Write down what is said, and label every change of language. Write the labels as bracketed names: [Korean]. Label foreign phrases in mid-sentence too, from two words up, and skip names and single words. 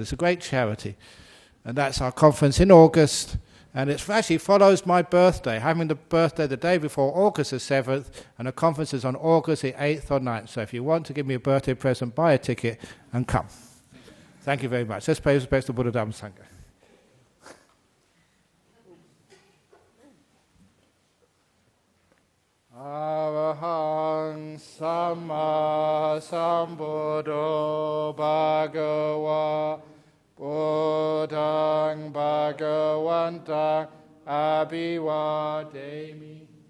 [English] It's a great charity. And that's our conference in August. And it actually follows my birthday, having the birthday the day before August the 7th, and the conference is on August the 8th or 9th. So if you want to give me a birthday present, buy a ticket and come. Thank you very much. Let's pay respects to Buddha Dhamma Sangha. [Pali] Arahang Samma Sambuddho Bhagava Buddhang Bhagavantang Abhivademi